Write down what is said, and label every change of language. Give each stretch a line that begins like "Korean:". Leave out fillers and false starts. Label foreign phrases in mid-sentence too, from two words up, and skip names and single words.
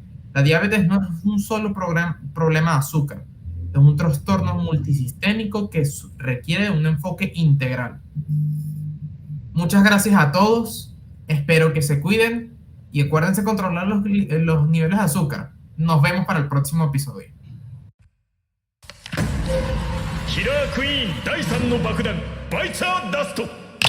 Spanish: La diabetes no es un solo problema de azúcar, Es un trastorno multisistémico que requiere de un enfoque integral. Muchas gracias a todos, espero que se cuiden y acuérdense controlar los niveles de azúcar. Nos vemos para el próximo episodio.
Japanese: キラークイーン第3の爆弾バイチャーダスト